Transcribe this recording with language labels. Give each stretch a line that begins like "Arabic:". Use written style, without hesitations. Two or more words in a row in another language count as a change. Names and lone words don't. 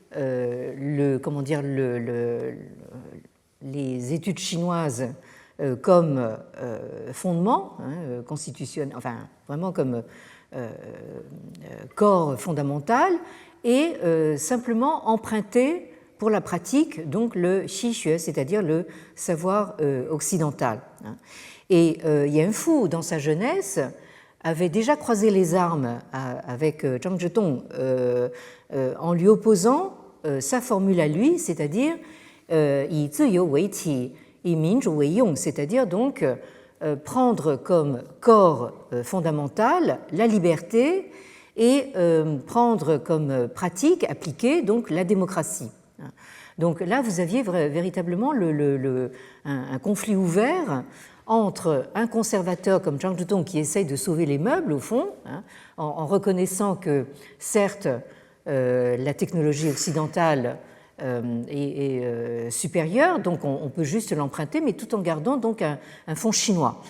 French: les études chinoises comme fondement constitutionnel, enfin vraiment comme corps fondamental, et simplement emprunter pour la pratique donc le
Chinese: 西学,
French: c'est-à-dire le savoir occidental. Et Yanfu, dans sa jeunesse, avait déjà croisé les armes avec Zhang Zhetong en lui opposant sa formule à lui, c'est-à-dire
Chinese: 以自由为体,以民主为用,
French: c'est-à-dire donc prendre comme corps fondamental la liberté et prendre comme pratique appliquée donc la démocratie. Donc là, vous aviez véritablement un conflit ouvert entre un conservateur comme Zhang Zhutong qui essaye de sauver les meubles, au fond, en reconnaissant que, certes, la technologie occidentale est supérieure, donc on peut juste l'emprunter, mais tout en gardant donc un fond chinois.